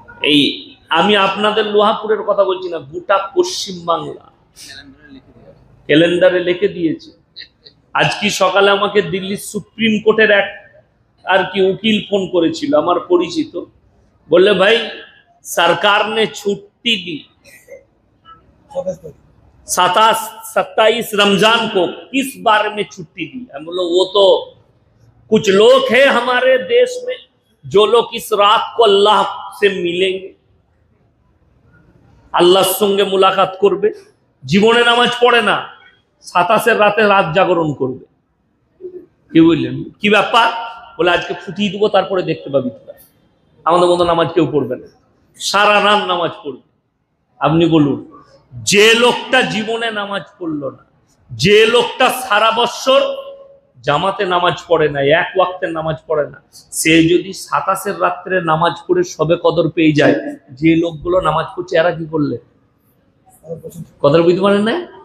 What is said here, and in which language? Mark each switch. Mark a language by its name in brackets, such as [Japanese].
[Bangla] এই আমি আপনাদের লোহাপুরের কথা বলছি না, গোটা পশ্চিম বাংলা ক্যালেন্ডারে লিখে দিয়েছে। আজকে সকালে আমাকে দিল্লির সুপ্রিম কোর্টের এক উকিল ফোন করেছিল, আমার পরিচিত। [Hindi] बोले भाई सरकार ने छुट्टी दी 27 रमजान को, किस बारे में छुट्टी दी? हम बोलो वो तो कुछ लोग हैं हमारे देश में जो लोग इस रात को अल्लाह से मिलेंगे, [Bangla] আল্লাহর সঙ্গে মুলাকাত করবে। জীবনে নামাজ পড়ে না, 27 রাতে রাত জাগরণ করবে। কি বললেন, কি ব্যাপার? বলে আজকে ফুটিয়ে দেবো, তারপরে দেখতে পাবি তোরা। আমাদের মতো নামাজ কেউ পড়বে না, সারা রাত নামাজ পড়বে। আপনি বলুন, যে লোকটা জীবনে নামাজ পড়লো না, যে লোকটা সারা বৎসর জামাতে নামাজ পড়ে না, এক ওয়াক্তের নামাজ পড়ে না, সে যদি 27 রাত্রে নামাজ পড়ে সবে কদর পেয়ে যায়, যে লোকগুলো নামাজ পড়ছে এরা কি করলে? কদর বুঝতে পারেন না?